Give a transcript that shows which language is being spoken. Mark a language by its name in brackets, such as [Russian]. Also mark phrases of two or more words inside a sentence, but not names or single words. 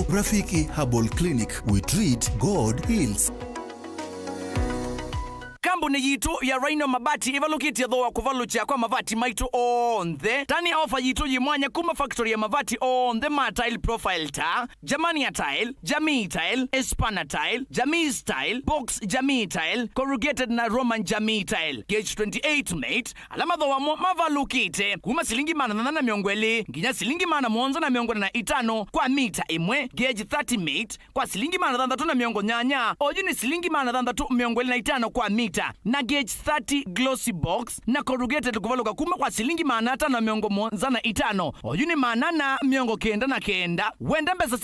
[English] Rafiki Herbal Clinic, we treat, God heals. [Kamba] Kambuni yitu ya Rhino Mabati ivalukitie thoa kuvalucha kwa mavati maitu onthe tani offer yitu yimwanya kuma factory ya mavati onthe ma [English] tile profile [Kamba] ta Jamania tile, Jamii tile, Espana tile, Jamii style, Box Jamii tile, corrugated na Roman Jamii tile gauge 28 mate alama thoa mavalukite kuma silingi mana na miongweli nginya silingi mana mwonza na miongweli na itano kwa mita imwe gauge 30 mate kwa silingi mana dhandatu na miongo nyanya oyuni silingi mana dhandatu miongweli na itano kwa mita na gauge 30 [English] glossy box [Kamba] na corrugated kuvaluka kuma kwa silingi mana na miongo monza na itano oyuni mana na miongo kenda wenda mbesa